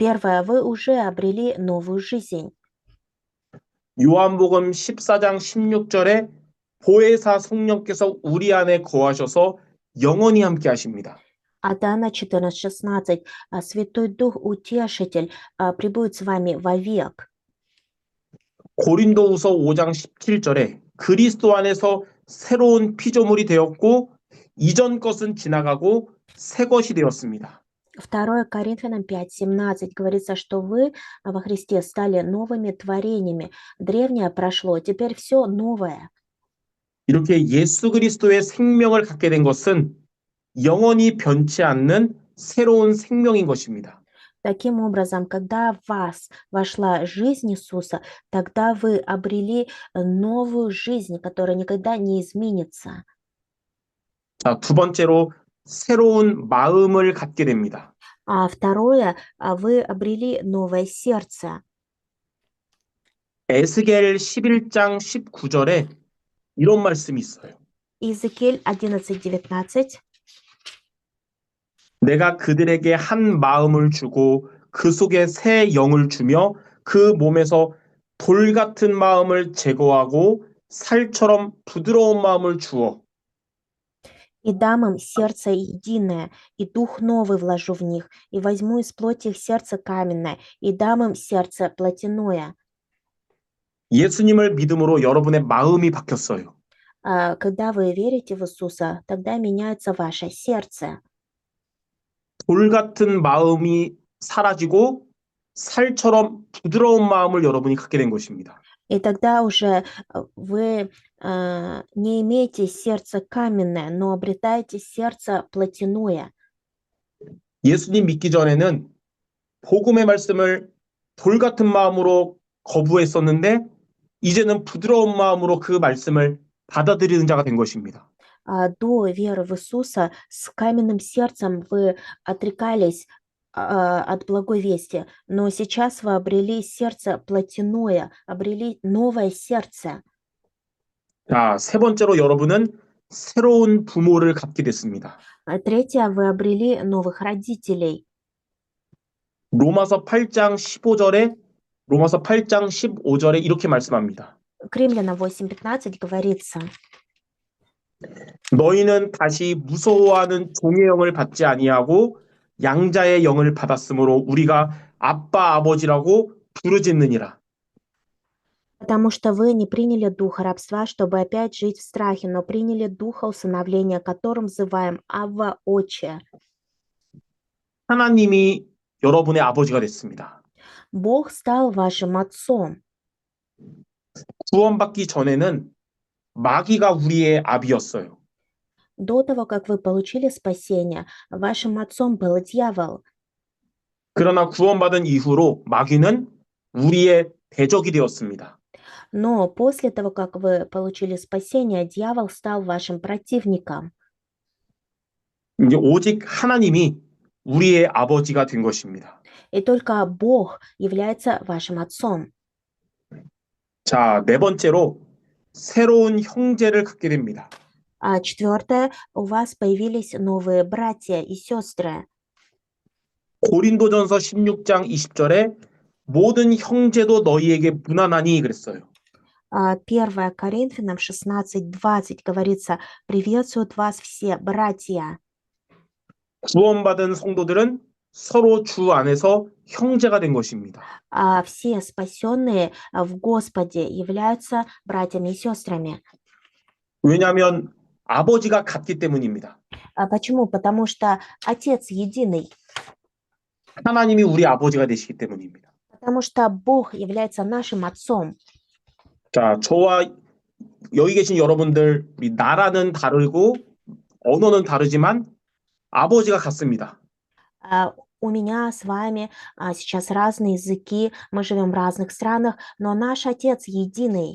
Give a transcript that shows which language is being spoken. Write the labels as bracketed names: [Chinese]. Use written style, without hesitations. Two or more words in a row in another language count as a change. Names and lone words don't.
[Russian] Первое, вы уже обрели новую жизнь. [Korean] 요한복음 14장 16절에 보혜사 성령께서 우리 안에 거하셔서 영원히 함께 하십니다. [Russian] А Иоанна 14:16. Святой Дух Утешитель пребудет с вами вовек. [Korean] 고린도후서 5장 17절에 그리스도 안에서 새로운 피조물이 되었고 이전 것은 지나가고 새 것이 되었습니다. [Russian] 2 Коринфянам 5:17 говорится, что вы во Христе стали новыми творениями. Древнее прошло, теперь все новое. [Korean] 이렇게 예수 그리스도의 생명을 갖게 된 것은 영원히 변치 않는 새로운 생명인 것입니다. [Russian] Таким образом, когда в вас вошла жизнь Иисуса, тогда вы обрели новую жизнь, которая никогда не изменится. [Korean] 자, 두 번째로 새로운 마음을 갖게 됩니다. [Russian] А второе, вы обрели новое сердце. [Korean] 에스겔 11장 19절에 이런 말씀이 있어요. [Russian] Иезекииль 11:19. [Korean] 내가 그들에게 한 마음을 주고 그 속에 새 영을 주며 그 몸에서 돌 같은 마음을 제거하고 살처럼 부드러운 마음을 주어 [Russian] И дам им сердце единое, и дух новый вложу в них, и возьму из плоти их сердце каменное, и дам им сердце плотяное. [Korean] 예수님을 믿음으로 여러분의 마음이 바뀌었어요. [Russian] Когда вы верите в Иисуса, тогда меняется ваше сердце. [Korean] 돌 같은 마음이 사라지고 살처럼 부드러운 마음을 여러분이 갖게 된 것입니다. [Russian] И тогда уже вы не имеете сердце каменное, но обретаете сердце плотяное. [Korean] 예수님 믿기 전에는 복음의 말씀을 돌 같은 마음으로 거부했었는데 이제는 부드러운 마음으로 그 말씀을 받아들이는 자가 된 것입니다. [Russian] До веры в Иисуса с каменным сердцем вы отрекались от благой вести, но сейчас вы обрели сердце плотяное, обрели новое сердце. [Korean] 자, 세 번째로 여러분은 새로운 부모를 갖게 됐습니다. [Russian] Третье, вы обрели новых родителей. [Korean] 로마서 8장 15절에 로마서 8장 15절에 이렇게 말씀합니다. [Russian] К Римлянам 8:15 говорится: [Korean] 너희는 다시 무서워하는 종의 영을 받지 아니하고 양자의 영을 받았으므로 우리가 아빠 아버지라고 부르짖느니라. [Russian] потому что вы не приняли духа рабства, чтобы опять жить в страхе, но приняли духа усыновления, которым взываем Авва, Отче. [Korean] 하나님이 여러분의 아버지가 됐습니다. [Russian] Бог стал вашим отцом. [Korean] 구원받기 전에는 마귀가 우리의 아비였어요. [Russian] До того, как вы получили спасение, вашим отцом был дьявол. [Korean] 그러나 구원받은 이후로 마귀는 우리의 대적이 되었습니다. [Russian] Но после того, как вы получили спасение, дьявол стал вашим противником. [Korean] 이제 오직 하나님이 우리의 아버지가 된 것입니다. [Russian] И только Бог является вашим отцом. [Korean] 자, 네 번째로 새로운 형제를 갖게 됩니다. [Russian] Четвертое, у вас появились новые братья и сестры. [Korean] 고린도전서 16장 20절에 모든 형제도 너희에게 무난하니 그랬어요. [Russian] 1 Коринфянам 16:20 говорится: приветствуют вас все братья. [Korean] 구원받은 성도들은 서로 주 안에서 형제가 된 것입니다. [Russian] Все спасенные в Господе являются братьями и сестрами. [Korean] 왜냐하면 아버지가 같기 때문입니다. [Russian] Почему? Потому что Отец единый. [Korean] 하나님이 우리 아버지가 되시기 때문입니다. [Russian] Потому что Бог является нашим отцом. [Korean] 자, 저와 여기 계신 여러분들, 우리 나라는 다르고 언어는 다르지만 아버지가 같습니다. [Russian] У меня с вами сейчас разные языки, мы живем в разных странах, но наш Отец единый.